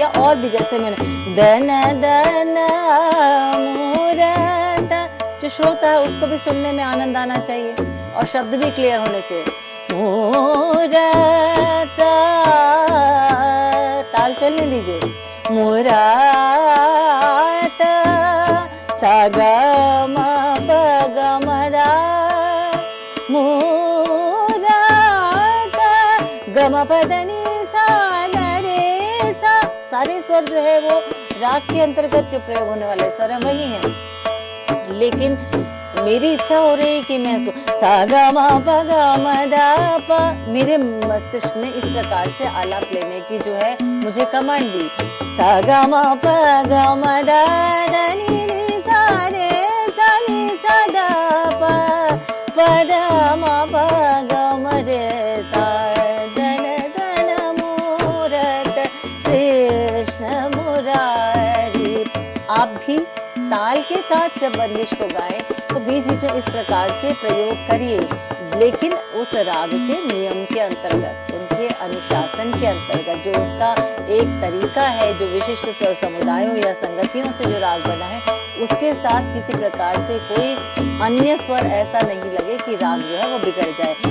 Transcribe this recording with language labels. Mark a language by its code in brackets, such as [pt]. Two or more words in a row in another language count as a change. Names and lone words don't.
[hi] या और भी जैसे मैंने दन दन मूरत, जो श्रोता है उसको भी सुनने में आनंद आना चाहिए और शब्द भी क्लियर होने चाहिए। मूरत, ताल चलने दीजिए। मूरत सा ग म प ग म द, मूरत ग म प द नि सा द रे सा। सारे स्वर जो है वो राग के अंतर्गत जो प्रयोग होने वाले स्वर है वही हैं, लेकिन मेरी इच्छा हो रही है कि मैं इसको सा ग म प ग म द प, मेरे मस्तिष्क ने इस प्रकार से आलाप लेने की जो है मुझे कमांड दी। सा ग म प ग म द द नि नि सा रे सा नि सा द प प द म प ग म रे सा धन धन मूरत कृष्ण मुरारी। आप भी ताल के साथ जब बंदिश को गाएं तो बीच बीच में इस प्रकार से प्रयोग करिए, लेकिन उस राग के नियम के अंतर्गत, उनके अनुशासन के अंतर्गत, जो उसका एक तरीका है, जो विशिष्ट स्वर समुदायों या संगतियों से जो राग बना है उसके साथ किसी प्रकार से कोई अन्य स्वर ऐसा नहीं लगे कि राग जो है वो बिगड़ जाए।